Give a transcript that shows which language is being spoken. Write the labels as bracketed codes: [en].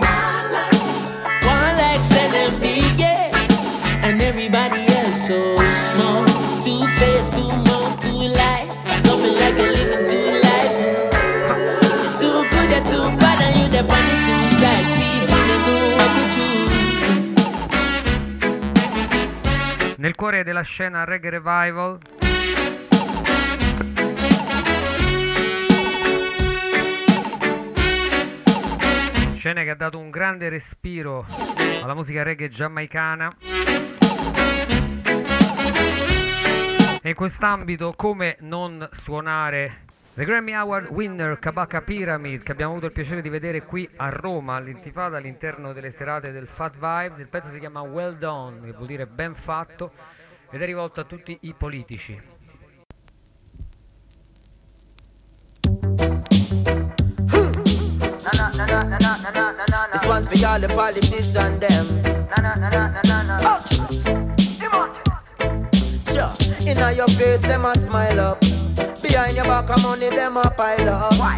[en] One like LMB, yeah. And everybody else so small. Two face, two mouth, two life. Nothing like a living two lives. You're too good, you're too bad, and you're the bunny two sides. People don't know what to choose. [it] cuore della scena reggae revival. Scena che ha dato un grande respiro alla musica reggae giamaicana. E in quest'ambito, come non suonare The Grammy Award winner Kabaka Pyramid, che abbiamo avuto il piacere di vedere qui a Roma all'Intifada all'interno delle serate del Fat Vibes. Il pezzo si chiama Well Done, che vuol dire ben fatto, ed è rivolto a tutti i politici. [en] It was for all the politicians them. Inna your face them a smile up. Behind your back a money them a pile up.